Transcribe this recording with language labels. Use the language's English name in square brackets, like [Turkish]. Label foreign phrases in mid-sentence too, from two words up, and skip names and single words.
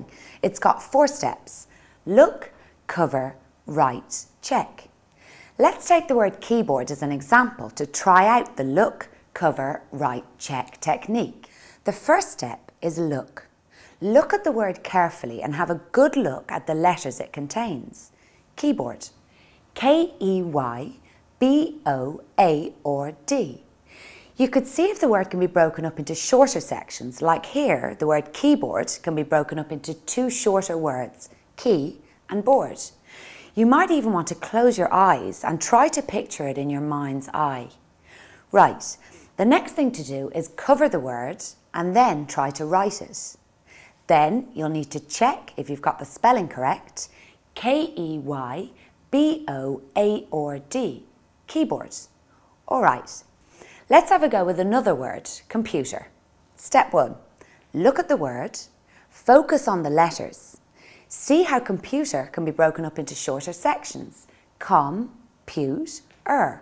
[English] It's got 4 steps. Look, cover, write, check. Let's take the word keyboard as an example to try out the look, cover, write, check technique. The first step is look. Look at the word carefully and have a good look at the letters it contains. Keyboard. K-E-Y-B-O-A-R-D. You could see if the word can be broken up into shorter sections, like here, the word keyboard can be broken up into 2 shorter words, key and board. You might even want to close your eyes and try to picture it in your mind's eye. Right, the next thing to do is cover the word and then try to write it. Then you'll need to check if you've got the spelling correct. K-E-Y-B-O-A-R-D, keyboard. All right, let's have a go with another word, computer. Step 1, look at the word, focus on the letters. See how computer can be broken up into shorter sections. Com-pute-er.